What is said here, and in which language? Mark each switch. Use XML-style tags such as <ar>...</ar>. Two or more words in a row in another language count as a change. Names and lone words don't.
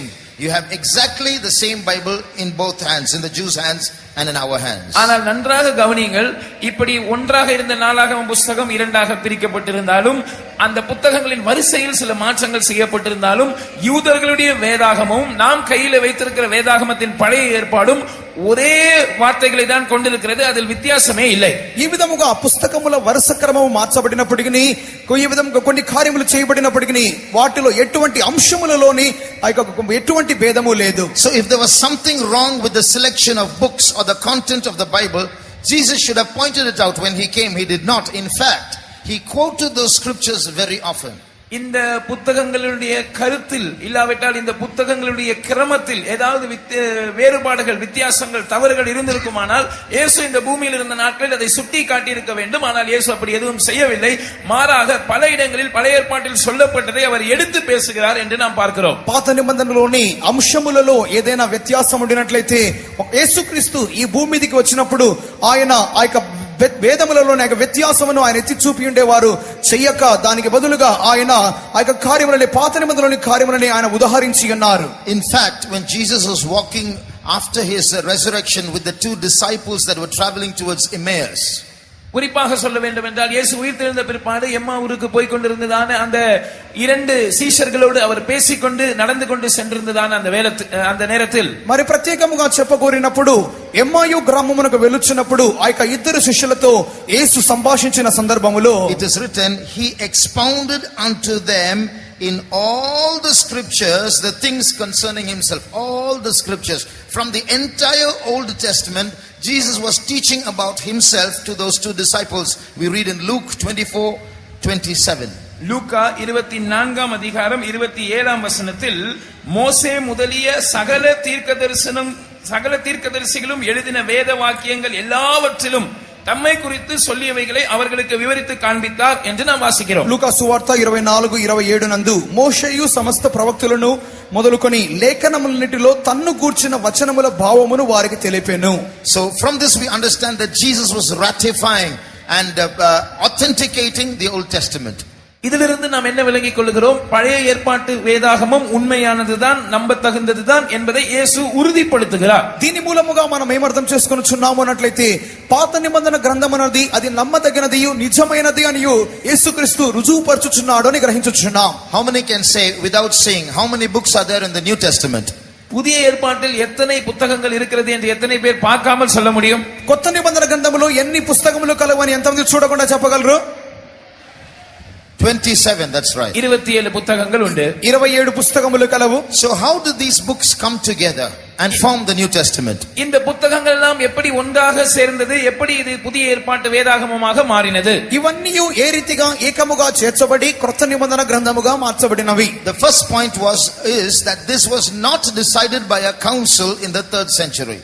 <en>You have exactly the same Bible in both hands, in the Jews' hands and in our hands.</en> <ta>ஆனால் நன்றாக கவனியுங்கள், இப்படி ஒன்றாக இருந்த நாளாகம புத்தகம் இரண்டாக பிரிக்கப்பட்டிருந்தாலும் அந்த புத்தகங்களின் வரிசையில் சில மாற்றங்கள் செய்யப்பட்டிருந்தாலும் யூதர்களுடைய வேதாகமும் நாம் கையில் வைத்திருக்கிற வேதாகமத்தின் பழைய ஏற்பாடும் ஒரே வார்த்தைகளை தான் கொண்டிருக்கிறது. அதில் வித்தியாசமே இல்லை.</ta> <te>ఈ విధముగా పుస్తకముల వరుస క్రమము మార్చబడినప్పటికీ ఈ విధంగా కొన్ని కార్యములు చేయబడినప్పటికీ వాటిలో ఎటువంటి అంశములలోని ఎటువంటి భేదము లేదు.</te> <en>So if there was something wrong with the selection of books or the content of the Bible, Jesus should have pointed it out when he came. He did not. In fact, he quoted those scriptures very often.</en> <ta>இந்த புத்தகங்களுடைய கருத்தில் இல்லாவிட்டால் இந்த புத்தகங்களுடைய கிரமத்தில் ஏதாவது வேறுபாடுகள், வித்தியாசங்கள், தவறுகள் இருந்திருக்குமானால் இயேசு இந்த பூமியில் இருந்த நாட்களில் அதை சுட்டி காட்டியிருக்க வேண்டும். ஆனால் இயேசு அப்படி எதுவும் செய்யவில்லை. மாறாக பல இடங்களில் பழைய ஏற்பாட்டில் சொல்லப்பட்டதை அவர் எடுத்து பேசுகிறார் என்று நாம் பார்க்கிறோம்.</ta> <te>పాత నిబంధనలోని అంశములలో ఏదైనా వ్యత్యాసం ఉండినట్లయితే యేసుక్రీస్తు ఈ భూమి మీదకి వచ్చినప్పుడు ఆయన ఆ యొక్క వేదములలోని వ్యత్యాసమును ఆయన ఎత్తి చూపి ఉండేవారు. చెయ్యక దానికి బదులుగా ఆయన ఆ యొక్క కార్యములని, పాత నిబంధనలోని కార్యములని ఆయన ఉదాహరించి ఉన్నారు.</te> <en>In fact, when Jesus was walking after his resurrection with the two disciples that were traveling towards Emmaus,</en> <ta>குறிப்பாக சொல்ல வேண்டும் என்றால் இயேசு உயிர்த்தெழுந்த பிற்பாடு எம்மாவூருக்கு போய் கொண்டிருந்ததான அந்த இரண்டு சீஷர்களோடு அவர் பேசிக்கொண்டு நடந்து கொண்டு சென்றிருந்ததான அந்த நேரத்தில்</ta> <te>మరి ప్రత్యేకముగా చెప్పగోరినప్పుడు ఎమ్మాయు గ్రామమునకు వెలుచున్నప్పుడు ఆ యొక్క ఇద్దరు శిష్యులతో యేసు సంభాషించిన సందర్భములో</te> <en>it is written, he expounded unto them in all the scriptures the things concerning himself. All the scriptures from the entire Old Testament, Jesus was teaching about himself to those two disciples. We read in Luke 24:27.</en> <ta>லூக்கா 24ஆம் அதிகாரம் 27ஆம் வசனத்தில் மோசே முதலிய சகல தீர்க்கதரிசிகளும் எழுதின வேத வாக்கியங்கள் எல்லாவற்றிலும் தம்மை குறித்து சொல்லியவைகளை அவர்களுக்கு விவரித்து காண்பித்தார் என்று நாம் வாசிக்கிறோம்.</ta> <te>లూకా సువార్త 24:27 నందు మోషేయు సమస్త ప్రవక్తలను మొదలుకొని లేఖనములన్నిటిలో తన్ను గూర్చిన వచనముల భావమును వారికి తెలిపెను.</te> <en>So from this we understand that Jesus was ratifying and authenticating the Old Testament.</en> <ta>இதிலிருந்து நாம் என்ன விளங்கிக் கொள்கிறோம்? பழைய ஏற்பாட்டு வேதாகமம் ఉన్మయానதுதான், నమ్మతగినதுதான் என்பதை இயேசு ఉறுதிப்படுத்துகிறார்.</ta> <te>దీని మూలముగా మనం ఏమర్థం చేసుకొనుచున్నాము అన్నట్లయితే పాత నిబంధన గ్రంథం అన్నది అది నమ్మదగినదియు నిజమైనది అని యేసుక్రీస్తు రుజువుపరచుచున్నాడు అని గ్రహించుచున్నాం.</te> <en>How many can say without saying how many books are there in the New Testament?</en> <ta>புதிய ஏற்பாட்டில் எத்தனை புத்தகங்கள் இருக்கிறது என்று எத்தனை பேர் பார்க்காமல் சொல்ல முடியும்?</ta> <te>కొత్త నిబంధన గ్రంథములో ఎన్ని పుస్తకములు కలవని ఎంతమంది చూడకుండా చెప్పగలరు?</te> <en>27, that's right.</en> <ta>27 புத்தகங்கள் உண்டு.</ta> <te>27 புத்தகములు కలవు.</te> <en>So how do these books come together and form the New Testament?</en> <ta>இந்த புத்தகங்கள் எல்லாம் எப்படி ஒன்றாக சேர்ந்தது? எப்படி இது புதிய ஏற்பாட்டு வேதாகமமாக மாறினது?</ta> <te>ఇవన్నీ ఏ రీతిగా ఏకముగా చేర్చబడి క్రొత్త నిబంధన గ్రంథముగా మార్చబడినవి?</te> <en>The first point is that this was not decided by a council in the 3rd century.</en>